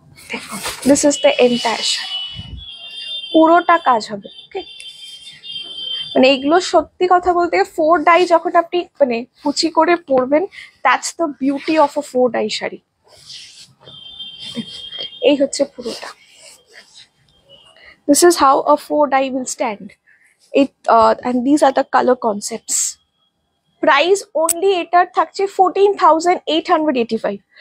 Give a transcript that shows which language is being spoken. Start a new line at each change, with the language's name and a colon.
English: দেখুন, this is the entire sari,
Bangla: পুরোটা কাজ হবে। ওকে, মানে এইগুলো সত্যি কথা বলতে 4 ডাই যখন আপনি মানে কুচি করে পরবেন,
English: That's the beauty of a 4 dye sari.
Bangla: এই হচ্ছে পুরোটা।
English: This is how a 4 dye will stand. And these are the color concepts.
Bangla: Price only এটার থাকছে 14,885.